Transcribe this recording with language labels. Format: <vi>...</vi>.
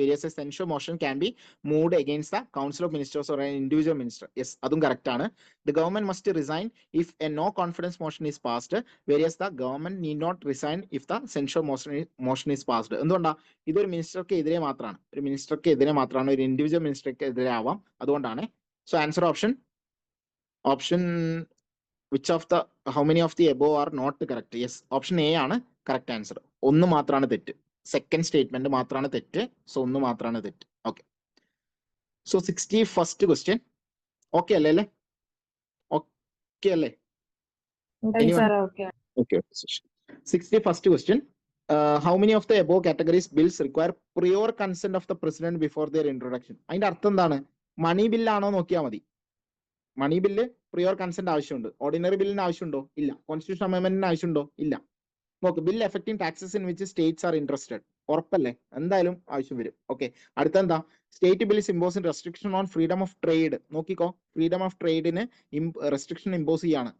<en>Whereas censure motion can be moved against the council of ministers or individual minister.</en> <ml>Yes, അതും correct ആണ്.</ml> <en>The government must resign if a no confidence motion is passed. Whereas the government need not resign if the censure motion is passed.</en> <ml>എന്തുകൊണ്ടാ? ഇതൊരു മിനിസ്റ്റർക്ക് എതിരെ മാത്രമാണ്. ഒരു മിനിസ്റ്റർക്ക് എതിരെ മാത്രമാണ്. ഒരു ഇൻഡിവിജ്വൽ മിനിസ്റ്റർക്ക് എതിരെ ആവാം. അതുകൊണ്ടാണ്.</ml> <en>So answer option which of the how many of the above are not correct?</en> <ml>Yes, option A ആണ് correct answer. ഒന്ന് മാത്രമാണ് തെറ്റ്. സെക്കൻഡ് സ്റ്റേറ്റ്മെന്റ് മാത്രമാണ് തെറ്റ്. സോ ഒന്ന് മാത്രമാണ് തെറ്റ്. Okay. So 61st question. Okay അല്ലേ? ഓക്കെ അല്ലേ?</ml> <en>Okay. 61st question. How many of the above categories bills require prior consent of the president before their introduction?</en> <ml>അതിന്റെ അർത്ഥം എന്താണ്? മണി ബില്ലാണോ നോക്കിയാൽ മതി. മണി ബില്ല് പ്രിയോർ കൺസെന്റ് ആവശ്യമുണ്ട്. ഓർഡിനറി ബില്ലിന് ആവശ്യമുണ്ടോ? ഇല്ല. കോൺസ്റ്റിറ്റ്യൂഷൻ അമെന്റ്മെന്റിന് ആവശ്യമുണ്ടോ? ഇല്ല. നോക്ക്,</ml> <en>Bill affecting taxes in which states are interested.</en> <ml>ഉറപ്പല്ലേ? എന്തായാലും ആവശ്യം വരും. Okay, അടുത്തെന്താ?</ml> <en>State bills impose restriction on freedom of trade.</en> <ml>നോക്കിക്കോ, ഫ്രീഡം ഓഫ് ട്രേഡിന് റെസ്ട്രിക്ഷൻ ഇമ്പോസ് ചെയ്യാണ്.</ml>